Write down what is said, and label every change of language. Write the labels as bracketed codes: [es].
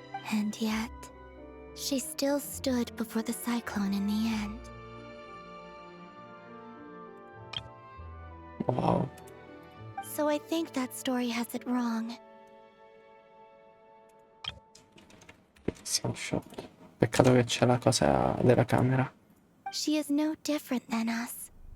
[en] And yet, she still stood before the cyclone in the end. Wow. So I think that story has it wrong. [it] Siamo sciolti. Peccato che c'è la cosa della camera. [en] She is no different than us.